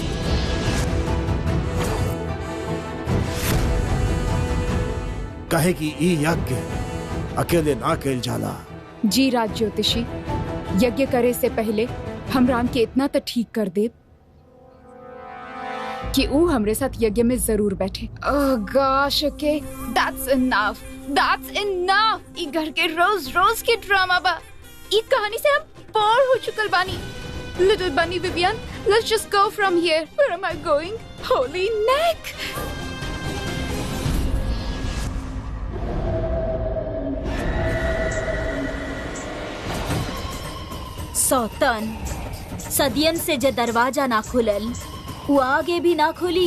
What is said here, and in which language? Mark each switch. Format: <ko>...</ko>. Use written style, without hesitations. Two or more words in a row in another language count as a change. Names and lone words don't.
<bho>कहे कि ई यज्ञ अकेले ना कैल जाला। जी राज ज्योतिषी, यज्ञ करे से पहले हम राम के इतना तो ठीक कर दे कि वो हमरे साथ यज्ञ में जरूर बैठे।</bho> <en>Oh gosh, okay, that's enough, that's enough.</en> <bho>ई घर के रोज रोज के ड्रामा बा। ई कहानी से हम बोर हो चुकल बानी।</bho> <en>little bunny Vivian, Let's just go from here. Where am I going? होली नेक।</en> <bho>सौतन, सदियन से जे दरवाजा ना खुलल वो आगे भी ना खुली।</bho>